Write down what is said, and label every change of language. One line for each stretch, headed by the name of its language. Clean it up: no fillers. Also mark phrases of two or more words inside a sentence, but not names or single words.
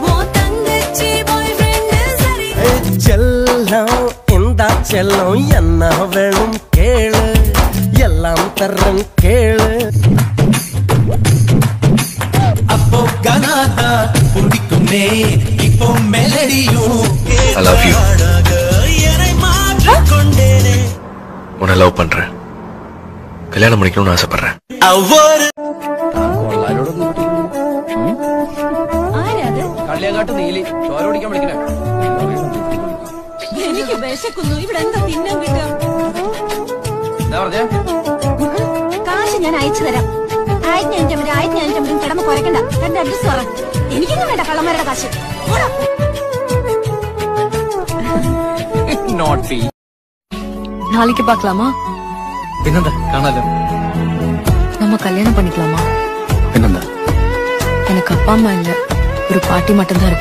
Tamil: செல்லம் இந்த செல்லம் என்ன வேணும் கேளு, எல்லாம் தர்றன் கேளு. அப்போ கனாதா பிடிக்குமே, இப்போ மெலடியும்
English: I love you.
Tamil: மாற்றிக்கொண்டேனே. உன்னை லவ் பண்றேன், கல்யாணம் பண்ணிக்கணும்னு ஆசைப்படுறேன். ஒவ்வொரு
Malayalam: കള്ളിയങ്ങാട്ട് നീലി ചോരോടിക്കാൻ വിളിക്കണേ. എനിക്ക് വിശക്കുന്നു. ഇവിടെ എന്താ തിന്നാൻ കിട്ടുക? എന്താ പറഞ്ഞേ? കാശ് ഞാൻ അയച്ചു തരാം. 1500 കിടന്ന് കുറയ്ക്കണ്ട. എന്റെ അഡ്രസ് പറ. എനിക്കൊന്നും വേണ്ട കള്ളന്മാരുടെ കാശ്. Naughty.
Tamil: நாளைக்கு பார்க்கலாமா?
Malayalam: പിന്നെന്താ, കാണാലോ.
Tamil: நம்ம கல்யாணம் பண்ணிக்கலாமா?
Malayalam: പിന്നെന്താ,
Tamil: எனக்கு அப்பா அம்மா இல்ல, ஒரு பாட்டி மட்டும்தான் இருக்கு.